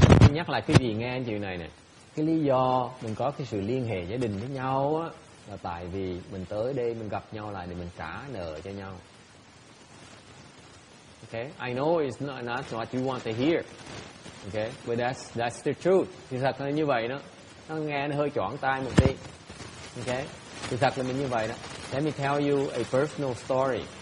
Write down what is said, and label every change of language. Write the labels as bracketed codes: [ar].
[vi] Nhắc lại cái gì nghe chuyện này nè. Cái lý do mình có cái sự liên hệ gia đình với nhau á, là tại vì mình tới đây mình gặp nhau lại để mình trả nợ cho nhau. [en] Okay, I know it's not what you want to hear. Okay, but that's the truth. [vi] Thì thật là như vậy đó. Nó nghe nó hơi choáng tai một tí. Okay, thì thật là mình như vậy đó. [en] Let me tell you a personal story.